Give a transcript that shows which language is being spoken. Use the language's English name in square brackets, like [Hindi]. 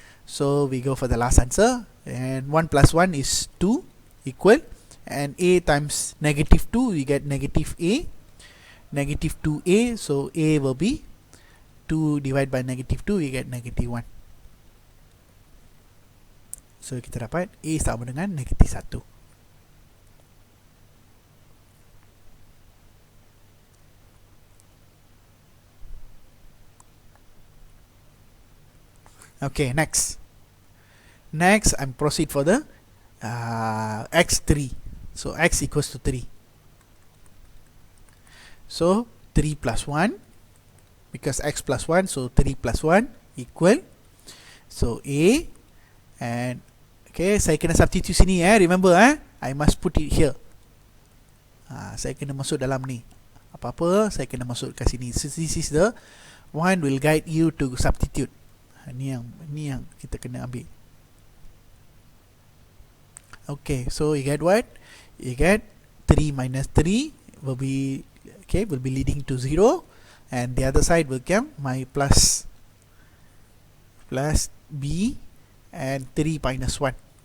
[English] So we go for the last answer, and 1 plus 1 is 2 equal, and A times negative 2 we get negative A, negative 2A, so A will be 2 divided by negative 2, we get negative 1. [Malay] So kita dapat A sama dengan negatif 1. [English] Okay, next I'm proceed for the x3. So x equals to 3. So 3 plus 1, because x plus 1, so 3 plus 1 equal, so A, and okay, [Malay] saya kena substitute sini, [English] remember, I must put it here. [Malay] Saya kena masuk dalam ni, apa-apa saya kena masuk kat sini. [English] So this is the one will guide you to substitute. [Malay] Ni yang kita kena ambil. [English] Okay, so you get what? You get 3 minus 3 will be leading to 0, and the other side will come my plus B, and 3 minus 1.